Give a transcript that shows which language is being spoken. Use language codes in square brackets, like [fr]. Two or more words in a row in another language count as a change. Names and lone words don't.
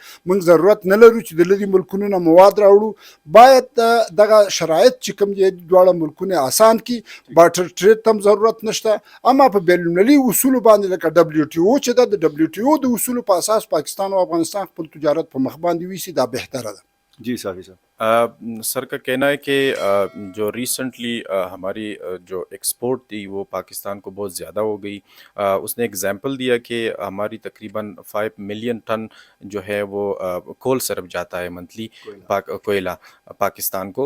[ps] موږ ضرورت نه لرو چې د لرې ملکونو نه مواد راوړو، باید دغه شرایط چې کوم دي دواړه ملکونه آسان کړي. بارټر ټریډ ته هم ضرورت نشته، اما په بین المللي اصولو باندې لکه WTO چې ده، د WTO د اصولو په اساس پاکستان او افغانستان خپل تجارت په مخ باندې ویسي، دا بهتره ده. [ur] جی صافی صاحب، سر کا کہنا ہے کہ جو ریسنٹلی ہماری جو ایکسپورٹ تھی وہ پاکستان کو بہت زیادہ ہو گئی. اس نے ایگزامپل دیا کہ ہماری تقریباً 5 [en] million ton [ur] جو ہے وہ کول سرف جاتا ہے منتھلی کوئلہ پاکستان کو.